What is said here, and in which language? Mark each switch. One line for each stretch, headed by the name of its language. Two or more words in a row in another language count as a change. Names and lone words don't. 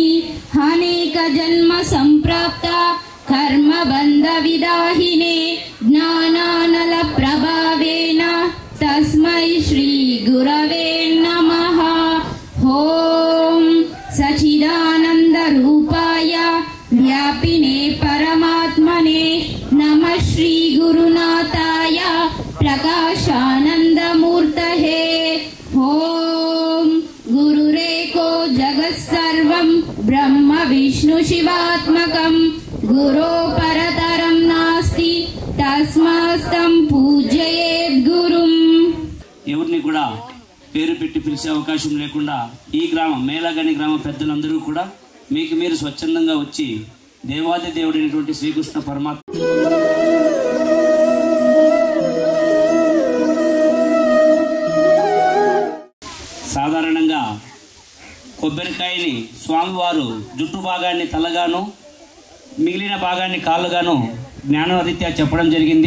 Sanskrit: అనేక జన్మ సంప్రాప్త కర్మ బంధ విదాహినే జ్ఞానానల ప్రభావేన తస్మై శ్రీ గురవే నమః. ఓం సచిదానంద श्री गुरुनाथाय प्रकाशानन्दमूर्तये ओम गुरुरेको जगत्सर्वं ब्रह्म विष्णु शिवात्मकं गुरो परतरं नास्ति तस्मास्तं पूजयेत् गुरुं।
Telugu: ఎవరిని కూడా పేరు పెట్టి పిలిచే అవకాశం లేకుండా ఈ గ్రామం మేలగని గ్రామ పెద్దలందరూ కూడా మీకు మీరు స్వచ్ఛందంగా వచ్చి దేవాది దేవుడైనటువంటి శ్రీకృష్ణ పరమాత్మ సాధారణంగా కొబ్బరికాయని స్వామివారు జుట్టు భాగాన్ని తలగాను మిగిలిన భాగాన్ని కాళ్ళుగాను జ్ఞానరీత్యా చెప్పడం జరిగింది.